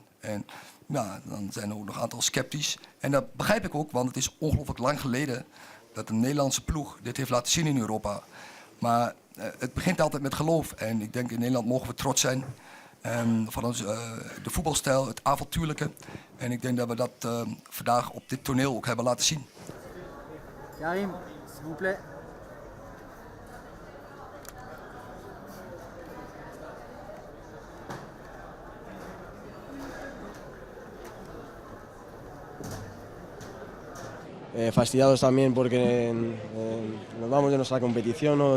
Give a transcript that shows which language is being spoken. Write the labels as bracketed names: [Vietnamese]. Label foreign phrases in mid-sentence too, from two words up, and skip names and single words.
[Dutch] En ja, dan zijn er ook nog een aantal sceptisch. En dat begrijp ik ook, want het is ongelooflijk lang geleden dat een Nederlandse ploeg dit heeft laten zien in Europa. Maar het begint altijd met geloof. En ik denk in Nederland mogen we trots zijn van de voetbalstijl, het avontuurlijke. En ik denk dat we dat vandaag op dit toneel ook hebben laten zien. Karim, [French] s'il vous plaît. [Spanish] Fastidiados también porque nos vamos de nuestra competición, ¿no?